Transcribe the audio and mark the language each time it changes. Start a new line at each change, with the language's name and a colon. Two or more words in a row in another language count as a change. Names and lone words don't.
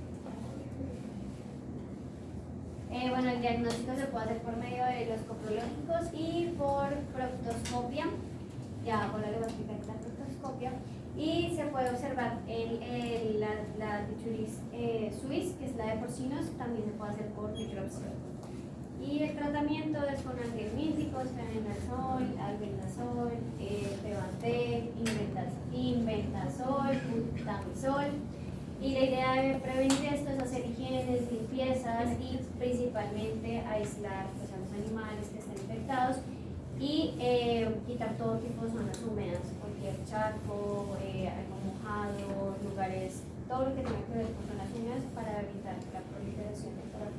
Spanish: El diagnóstico se puede hacer por medio de los coprológicos y por proctoscopia, ya ahora le voy a explicar la proctoscopia. Y se puede observar la Trichuris suis, que es la de porcinos, también se puede hacer por micropsia. Y el tratamiento es con antihelmínticos, fenenazol, albendazol, Tevantel, inventazol, butamizol. Y la idea de prevenir esto es hacer higienes, limpiezas y principalmente aislar pues, a los animales que estén infectados y quitar todo tipo de zonas húmedas, cualquier charco, algo mojado, lugares, todo lo que tenga que ver con zonas húmedas para evitar la proliferación del parásitos.